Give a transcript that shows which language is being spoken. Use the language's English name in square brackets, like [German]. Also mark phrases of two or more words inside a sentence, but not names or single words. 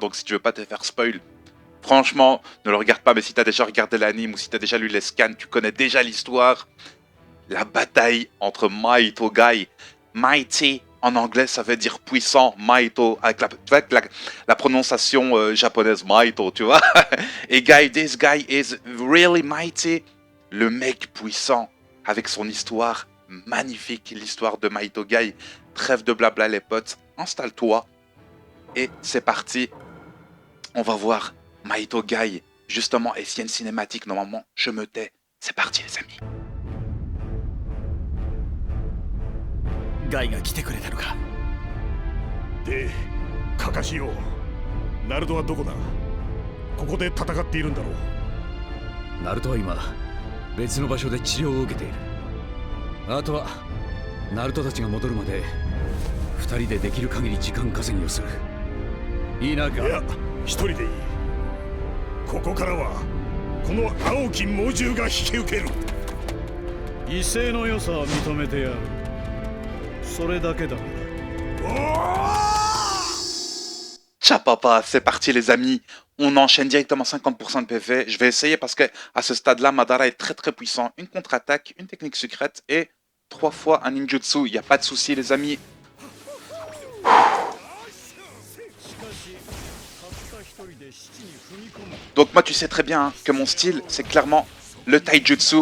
[French] Donc si tu veux pas te faire spoil, franchement, ne le regarde pas, mais si t'as déjà regardé l'anime ou si t'as déjà lu les scans, tu connais déjà l'histoire. La bataille entre Mahito Gai. Mighty, en anglais, ça veut dire puissant. Mahito, avec la prononciation japonaise, Mahito, tu vois. Et Gai, [English] this guy is really mighty. [French] Le mec puissant, avec son histoire magnifique, l'histoire de Mahito Gai. Trêve de blabla les potes, installe-toi. Et c'est parti. On va voir Mahito Gai, justement, et s'il y a une cinématique, normalement, je me tais. C'est parti, les amis. [Japanese] ガイが来てくれたのか。で、カカシよ、ナルトはどこだ。ここで戦っているんだろう。ナルトは今別の場所で治療を受けている。あとはナルトたちが戻るまで2人でできる限り時間稼ぎをする。いいな。いや、一人でいい。ここからはこの青き猛獣が引き受ける。威勢の良さは認めてやる。それだけだ。 [French] Ciao papa, c'est parti les amis. On enchaîne directement 50% de PV. Je vais essayer parce que à ce stade-là, Madara est très très puissant. Une contre-attaque, une technique secrète et 3 fois un ninjutsu. Il n'y a pas de souci les amis. Donc moi tu sais très bien hein, que mon style c'est clairement le taijutsu.